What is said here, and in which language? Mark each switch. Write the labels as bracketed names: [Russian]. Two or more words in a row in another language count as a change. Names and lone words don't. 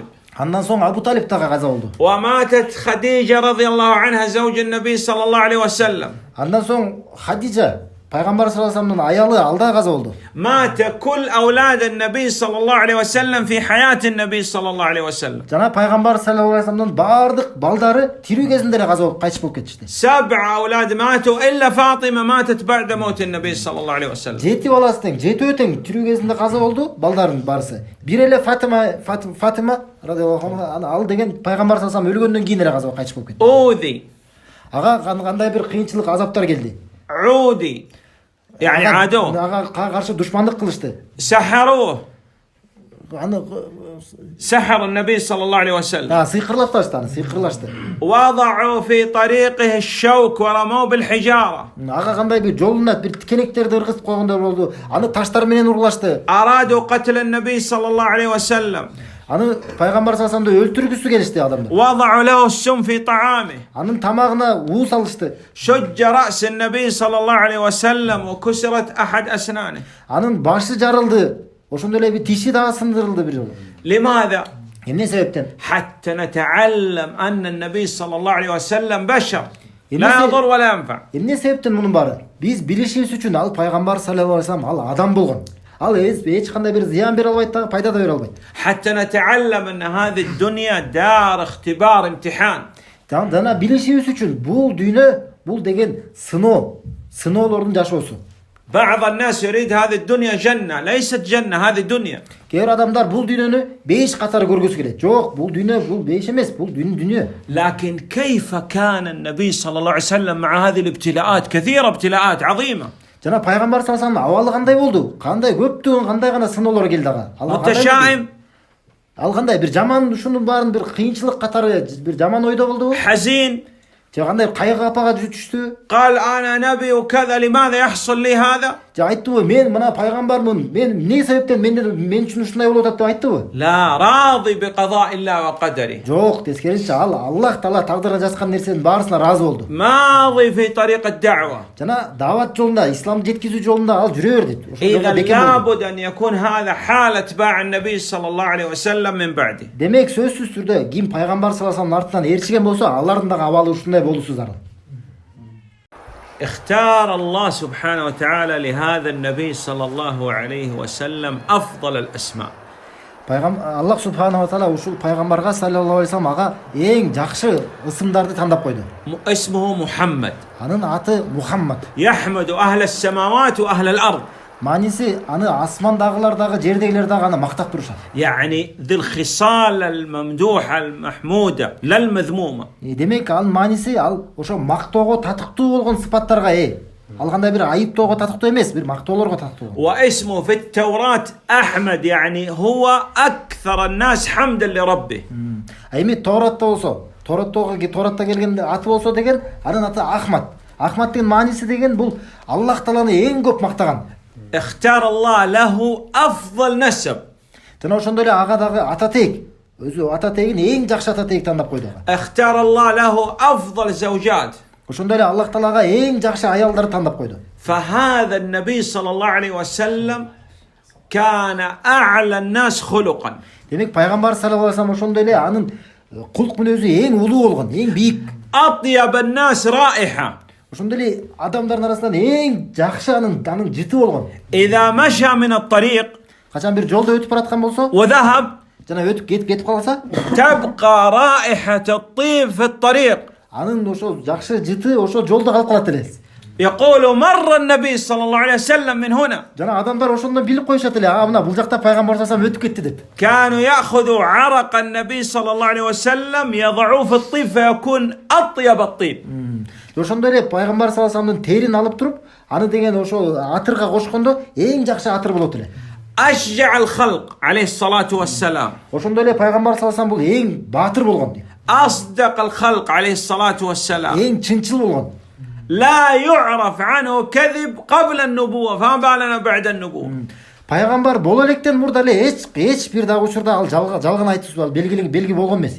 [Kyrgyz] Андан соң Абу Талип дагы каза болду. [Arabic] وماتت خديجة رضي الله عنها زوج النبي صلى الله عليه وسلم. [Kyrgyz] Андан соң Хадижа пайгамбар [Arabic] صلى الله عليه وسلم [Kyrgyz] аялы ал да каза болду. [Arabic] مات كل أولاد النبي صلى الله عليه وسلم في حياة النبي صلى الله عليه وسلم. [Kyrgyz] Жана пайгамбар [Arabic] صلى الله عليه وسلم [Kyrgyz] бардык балдары тирүү кезинде эле каза болуп кайтыш болуп кетишти. [Arabic] 7 أولاد ماتوا إلا فاطمة ماتت بعد موت النبي صلى الله عليه وسلم. [Kyrgyz] 7 баласы тең, 7 тең тирүү кезинде каза болду балдардын барысы. Бир эле Фатима [Arabic] رضي الله عنها [Kyrgyz] ал деген пайгамбар [Arabic] صلى الله عليه وسلم [Kyrgyz] өлгөндөн кийин эле каза болуп кайтыш болуп кетти. [Arabic] أوذي. [Kyrgyz] Ага кандай бир кыйынчылык, азаптар келди. [Arabic] عودي. يعني عادوه. [Kyrgyz] Ага каршы душмандык кылышты. [Arabic] سحروه. [Kyrgyz] Аны [Arabic] سحر النبي صلى الله عليه وسلم. [Kyrgyz] сыйкырлап таштады, сыйкырлашты. [Arabic] وضعوا في طريقه الشوك ورموه بالحجارة. [Kyrgyz] Ага кандай бир жолуна бир тикенектерди ыргызып койгондор болду. Аны таштар менен урлашты. [Arabic] أرادوا قتل النبي صلى الله عليه وسلم. [Kyrgyz] Аны пайгамбар [Arabic] صلى الله عليه وسلم [Kyrgyz] өлтүргүсү келишти адамдар. [Arabic] وضعوا له السم في طعامه. [Kyrgyz] Анын тамагына уу салышты. [Arabic] شج رأس النبي صلى الله عليه وسلم وكسرت أحد أسنانه. [Kyrgyz] Анын башы жарылды. Ошондой эле бир тиши дагы сындырылды бир жолу. [Arabic] لماذا؟ [Kyrgyz] Эмне себептен? [Arabic] حتى نتعلم أن النبي صلى الله عليه وسلم بشر لا يضر ولا ينفع. [Kyrgyz] Эмне себептен мунун баары? Биз билишибиз үчүн ал пайгамбар [Arabic] صلى الله عليه وسلم [Kyrgyz] ал адам болгон. Ал эч кандай бир зыян бере албайт да, пайда да бере албайт. [Arabic] حتى نتعلم أن هذه الدنيا دار اختبار امتحان. [Kyrgyz] Жана билишибиз үчүн бул дүйнө, бул деген сыноолордун жашоосу. [Arabic] بعض الناس يريد هذه الدنيا جنة. ليست جنة، هذه دنيا. [Kyrgyz] Кээ бир адамдар бул дүйнөнү бейиш катары көргүсү келет. Жок, бул дүйнө бул бейиш эмес, бул дүйнө. [Arabic] لكن كيف كان النبي صلى الله عليه وسلم مع هذه الابتلاءات؟ كثيرة ابتلاءات عظيمة. [Kyrgyz] Жана пайгамбар [Arabic] صلى الله عليه وسلم [Kyrgyz] абалы кандай болду? Кандай көптөгөн кандай гана сыноолор келди ага. [Arabic] متشائم. [Kyrgyz] Ал кандай бир жаман ушунун баарын бир кыйынчылык катары бир жаман ойдо болдубу? [Arabic] حزين. [Kyrgyz] же кандай кайгы апага түштү. [Arabic] قال أنا نبي وكذا لماذا يحصل لي هذا؟ [Kyrgyz] Же айттыбы мен мына пайгамбармын, мен эмне себептен мен үчүн ушундай болуп атат деп айттыбы? [Arabic] لا، راضي بقضاء الله وقدره، [Kyrgyz] Жок, тескерисинче ал [Arabic] الله تعالى [Kyrgyz] тагдырга жазган нерсенин баарысына разы болду. [Arabic] ماضي في طريق الدعوة. [Kyrgyz] Жана дават жолунда, исламды жеткизүү жолунда ал жүрө берди. [Arabic] إذا لابد أن يكون هذا حال اتباع النبي صلى الله عليه وسلم من بعده. [Kyrgyz] Демек сөзсүз түрдө ким пайгамбар [Arabic] صلى الله عليه [Kyrgyz] артынан ээрчиген болсо, алардын дагы абалы ушундай болуусу зарыл. [Arabic] اختار الله سبحانه وتعالى لهذا النبي صلى الله عليه وسلم أفضل الأسماء. الله سبحانه وتعالى [Kyrgyz] ушул пайгамбарга [Arabic] صلى الله عليه وسلم [Kyrgyz] ага эң жакшы ысымдарды тандап койду. [Arabic] اسمه محمد. [Kyrgyz] Анын аты Мухаммад. [Arabic] يحمد أهل السماوات وأهل الأرض. [Kyrgyz] Мааниси аны асмандагылар дагы, жердегилер дагы аны мактап турушат. [Arabic] يعني ذي الخصال الممدوحة المحمودة لا المذمومة. [Kyrgyz] Демек ал мааниси ал ошо мактоого татыктуу болгон сыпаттарга Ал кандай бир айыптоого татыктуу эмес, бир мактоолорго татыктуу. [Arabic] واسمه في التوراة أحمد، يعني هو أكثر الناس حمدا لربه. [Kyrgyz] Эми Торатта болсо, Торатта келген аты болсо деген, анын аты Ахмад. Ахмад деген мааниси деген бул [Arabic] الله تعالى [Kyrgyz] эң көп мактаган. [Arabic] اختار الله له أفضل نسب. [Kyrgyz] Жана ошондой эле ага дагы ата тек, өзү ата тегин эң жакшы ата тек тандап койду. [Arabic] اختار الله له أفضل زوجات. [Kyrgyz] Ошондой эле [Arabic] الله تعالى [Kyrgyz] эң жакшы аялдарды тандап койду. [Arabic] فهذا النبي صلى الله عليه وسلم كان أعلى الناس خلقا. [Kyrgyz] Демек пайгамбар [Arabic] صلى الله عليه وسلم [Kyrgyz] ошондой эле анын кулк мүнөзү эң улуу болгон, эң бийик. [Arabic] أطيب الناس رائحة. [Kyrgyz] Ошондой эле адамдардын арасынан эң жакшы анын жыты болгон. [Arabic] إذا مشى من الطريق [Kyrgyz] Качан бир жолдо өтүп бараткан болсо, [Arabic] وذهب [Kyrgyz] жана өтүп кетип калса, [Arabic] تبقى رائحة الطيب في الطريق. [Kyrgyz] анын ошо жакшы жыты ошо жолдо калып калат эле. [Arabic] يقول مر النبي صلى الله عليه وسلم من هنا. [Kyrgyz] Жана адамдар ошондон билип коюшат эле, мына бул жакта пайгамбар салсам өтүп кетти деп. [Arabic] كانوا يأخذوا عرق النبي صلى الله عليه وسلم يضعوه في الطيب فيكون أطيب الطيب. [Kyrgyz] Ошондой эле пайгамбар [Arabic] صلى الله عليه وسلم [Kyrgyz] терин алып туруп, аны деген ошо атырга кошкондо эң жакшы атыр болот эле. [Arabic] أشجع الخلق عليه الصلاة والسلام. [Kyrgyz] Ошондой эле пайгамбар [Arabic] صلى الله عليه وسلم [Kyrgyz] бул эң баатыр болгон дейт. [Arabic] أصدق الخلق عليه الصلاة والسلام. [Kyrgyz] Эң чынчыл болгон. [Arabic] لا يعرف عنه كذب قبل النبوة، فما بالنا بعد النبوة. [Kyrgyz] Пайгамбар боло электен мурда эле эч бир дагы учурда ал жалган айтып белги болгон эмес.